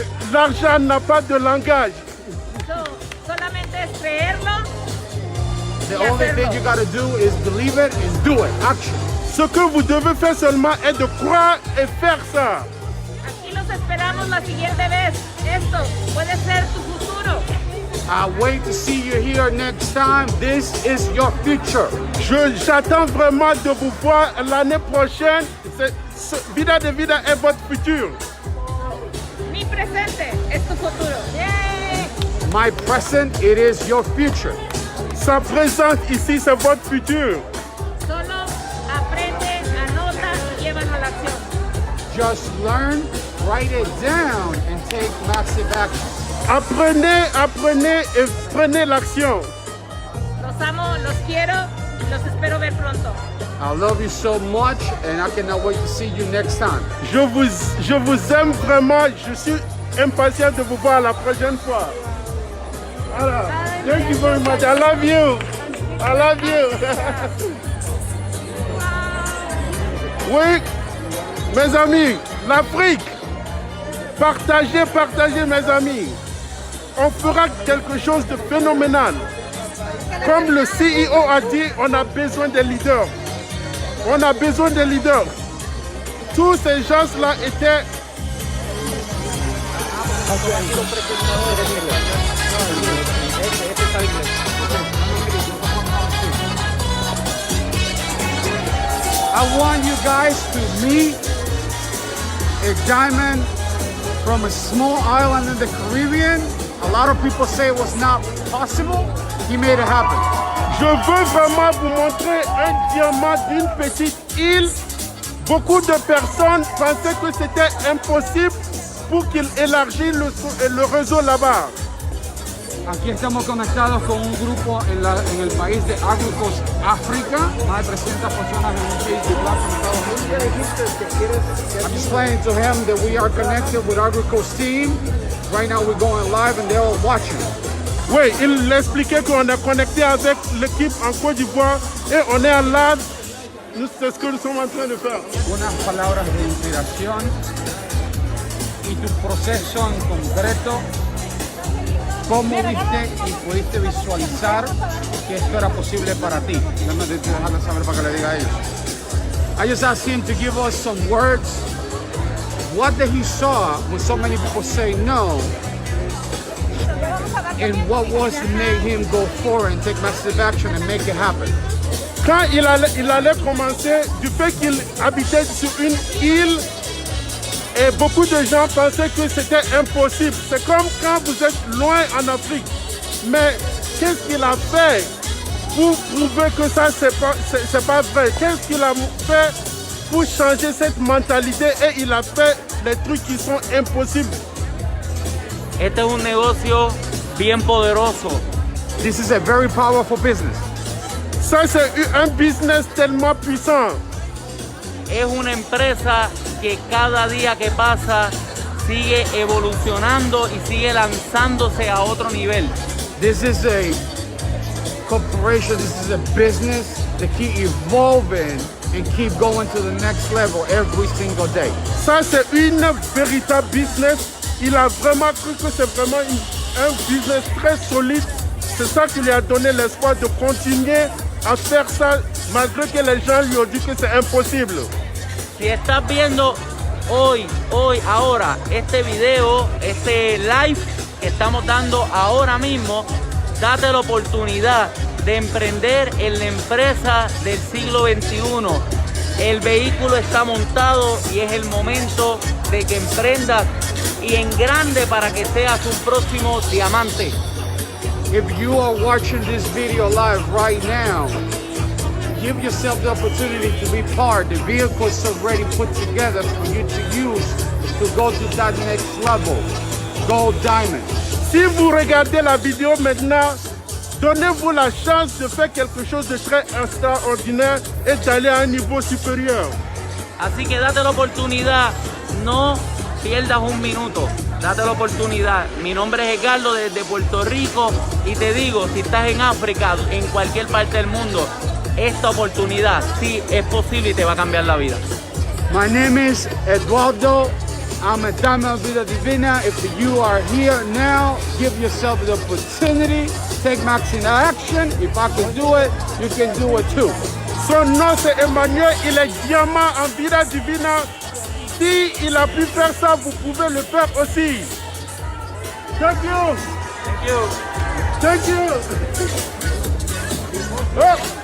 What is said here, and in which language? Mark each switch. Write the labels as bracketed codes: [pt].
[fr] L'argent n'a pas de langage. [es] Solamente es creerlo. [en] The only thing you gotta do is believe it and do it. Action. [fr] Ce que vous devez faire seulement est de croire et faire ça. [es] Aquí los esperamos la siguiente vez. Esto puede ser tu futuro. [en] I wait to see you here next time. This is your future. [fr] J'attends vraiment de vous voir l'année prochaine. Vida de Vida est votre futur. [es] Mi presente es tu futuro. Yay! [en] My present, it is your future. [fr] Sa présence ici, c'est votre futur. [es] Solo aprende, anota y llévalo a la acción. [en] Just learn, write it down, and take massive action. [fr] Apprenez et prenez l'action. [es] Los amo, los quiero, los espero ver pronto. [en] I love you so much, and I cannot wait to see you next time. [fr] Je vous aime vraiment. Je suis impatient de vous voir la prochaine fois. [en] Voilà. Thank you very much. I love you. I love you. [fr] Oui, mes amis, l'Afrique. Partagez, mes amis. On fera quelque chose de phénoménal. Comme le CEO a dit, on a besoin de leaders. On a besoin de leaders. Tous ces gens-là étaient... [en] I want you guys to meet a diamond from a small island in the Caribbean. A lot of people say it was not possible. He made it happen. [fr] Je veux vraiment vous montrer un diamant d'une petite île. Beaucoup de personnes pensaient que c'était impossible pour qu'il élargisse le réseau là-bas. [es] Aquí estamos conectados con un grupo en el país de Agricos África, más de 300 personas en un país de Black Estados Unidos. [en] I'm explaining to him that we are connected with Agricos team. Right now we're going live and they're all watching. [fr] Oui, il expliquait qu'on est connecté avec l'équipe en Côte d'Ivoire et on est en live. C'est ce que nous sommes en train de faire. [es] Unas palabras de inspiración y tu proceso en concreto. ¿Cómo viste y pudiste visualizar que esto era posible para ti? Déjame dejarle saber para que le diga a ellos. [en] I just asked him to give us some words. What did he saw when so many people say no? And what was to make him go forward and take massive action and make it happen? [fr] Quand il allait commencer, du fait qu'il habitait sur une île, et beaucoup de gens pensaient que c'était impossible. C'est comme quand vous êtes loin en Afrique. Mais qu'est-ce qu'il a fait pour prouver que ça, c'est pas vrai? Qu'est-ce qu'il a fait pour changer cette mentalité? Et il a fait les trucs qui sont impossibles. [es] Este es un negocio bien poderoso. [en] This is a very powerful business. [fr] Ça, c'est un business tellement puissant. [es] Es una empresa que cada día que pasa sigue evolucionando y sigue lanzándose a otro nivel. [en] This is a corporation, this is a business that keep evolving and keep going to the next level every single day. [fr] Ça, c'est une véritable business. Il a vraiment cru que c'est vraiment un business très solide. C'est ça qui lui a donné l'espoir de continuer a faire ça malgré que les gens lui ont dit que c'est imposible. [es] Si estás viendo ahora, este video, este live que estamos dando ahora mismo, date la oportunidad de emprender en la empresa del siglo XXI. El vehículo está montado y es el momento de que emprendas y en grande para que seas un próximo diamante. [en] If you are watching this video live right now, give yourself the opportunity to be part. The vehicle is already put together for you to use to go to that next level. Gold Diamond. [fr] Si vous regardez la vidéo maintenant, donnez-vous la chance de faire quelque chose de très extraordinaire et d'aller à un niveau supérieur. [es] Así que date la oportunidad, no pierdas un minuto, date la oportunidad. Mi nombre es Edgardo desde Puerto Rico y te digo, si estás en África, en cualquier parte del mundo, esta oportunidad. Sí, es posible y te va a cambiar la vida. [en] My name is Eduardo. I'm a Dama Vida Divina. If you are here now, give yourself the opportunity. Take maximum action. If I can do it, you can do it too. [fr] Son nom c'est Emmanuel, il est diamant en Vida Divina. Si il a pu faire ça, vous pouvez le faire aussi. [en] Thank you. Thank you. Thank you. Oh.